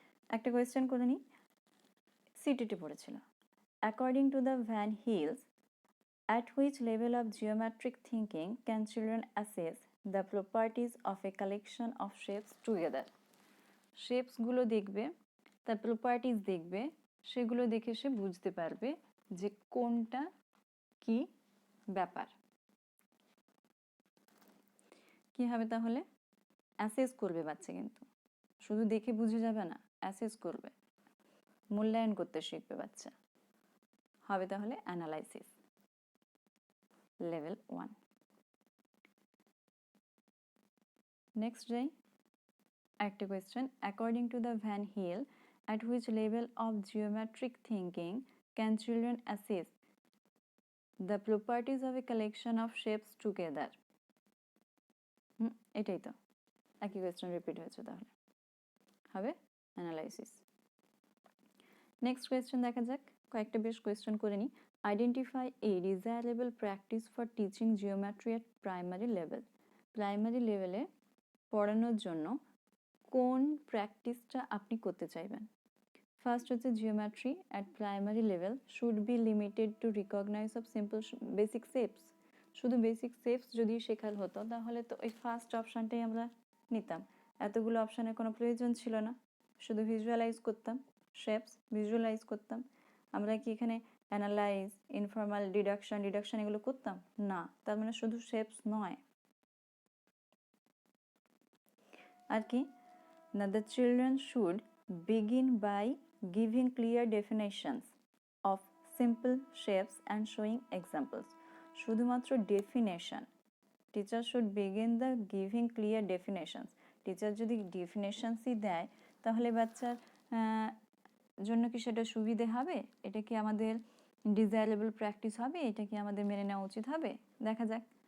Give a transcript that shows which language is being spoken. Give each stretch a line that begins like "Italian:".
Bangla: একটা কোয়েশ্চেন করে নিই, সিটিটি পড়েছিল,
English: According to the van Hiele's at which level of geometric thinking can children assess the properties of a collection of shapes together?
Bangla: শেপসগুলো দেখবে, তার properties দেখবে, সেগুলো দেখে সে বুঝতে পারবে যে কোনটা কি ব্যাপার। কি হবে তাহলে, অ্যাসেস করবে বাচ্চা, কিন্তু শুধু দেখে বুঝে যাবে না, অ্যাসেস করবে, মূল্যায়ন করতে শিখবে বাচ্চা। হবে তাহলে অ্যানালাইসিস লেভেল 1। নেক্সট যাই, একটা question,
English: According to the van Hiele at which level of geometric thinking can children assess the properties of a collection of shapes together?
Bangla: এটাই তো, একই কোয়েশ্চেন রিপিট হয়েছে, তাহলে হবে অ্যানালাইসিস। নেক্সট কোয়েশ্চেন দেখা যাক, কয়েকটা বেশ কোয়েশ্চেন করে নিই।
English: Identify a desirable practice for teaching geometry at primary level.
Bangla: Primary লেভেলে পড়ানোর জন্য কোন প্র্যাকটিসটা আপনি করতে চাইবেন?
English: First হচ্ছে geometry at primary level should be limited to recognize of simple basic shapes.
Bangla: শুধু বেসিক শেপস যদি শেখার হতো তাহলে তো ওই ফার্স্ট অপশানটাই আমরা নিতাম, এতগুলো অপশানের কোনো প্রয়োজন ছিল না, শুধু ভিজুয়ালাইজ করতাম, শেপস ভিজুয়ালাইজ করতাম। আমরা কি এখানে অ্যানালাইজ, ইনফর্মাল ডিডাকশন এগুলো করতাম না, তার মানে শুধু শেপস নয়। আর কি না,
English: The children should begin by giving clear definitions of simple shapes and showing examples. শুধুমাত্র definition, teacher should begin the giving clear definitions.
Bangla: Teacher যদি ডেফিনেশনসই দেয় তাহলে বাচ্চার জন্য কি সেটা সুবিধে হবে? এটা কি আমাদের ডিজায়ারেবল প্র্যাকটিস হবে? এটা কি আমাদের মেনে নেওয়া উচিত হবে? দেখা যাক।